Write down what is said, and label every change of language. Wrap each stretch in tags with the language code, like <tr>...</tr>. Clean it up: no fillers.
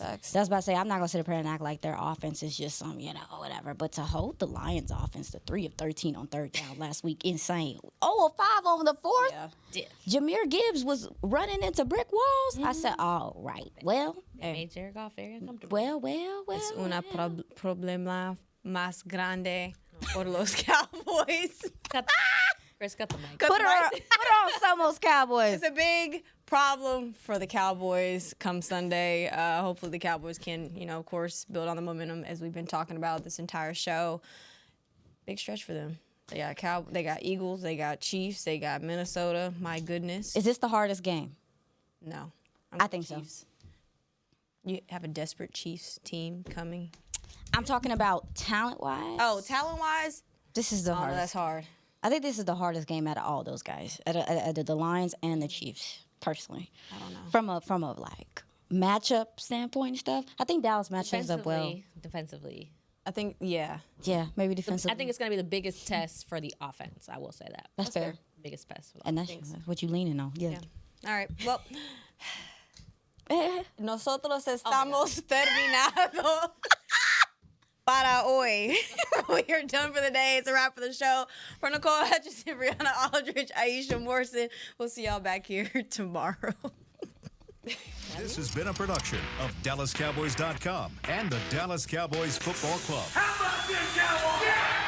<en>like, that's about to say, I'm not gonna sit up here and act like their offense is just some, whatever. But to hold the Lions offense to 3 of 13 on third down last week, insane. 0 of 5 on the fourth. Yeah. Jameer Gibbs was running into brick walls. I said, all right, well. It made Jared Goff very uncomfortable. Well.</en> <es>Es una problema más grande por los Cowboys.</es> <en>Chris, cut the mic. Put her on Somos Cowboys. It's a big problem for the Cowboys come Sunday. Hopefully the Cowboys can, of course, build on the momentum as we've been talking about this entire show. Big stretch for them. They got Eagles, they got Chiefs, they got Minnesota. My goodness. Is this the hardest game? No. I think Chiefs. so. You have a desperate Chiefs team coming. I'm talking about talent-wise. Oh, talent-wise? This is the hardest. That's hard. I think this is the hardest game out of all those guys, out of the Lions and the Chiefs. personally. I don't know. From a like matchup standpoint and stuff, I think Dallas matches up well. Defensively. I think, yeah. Yeah, maybe defensively. I think it's going to be the biggest test for the offense. I will say that. That's fair. Biggest test for the And offense. that's what you leaning on. Yeah. All right.</en> <es>Well, nosotros estamos terminados para hoy.</es> <en>We are done for the day. It's a wrap for the show. For Nicole Hutchinson, Brianna Aldridge, Aisha Morrison, we'll see y'all back here tomorrow. This has been a production of DallasCowboys.com and the Dallas Cowboys Football Club. How about this, Cowboys? Yeah!</en>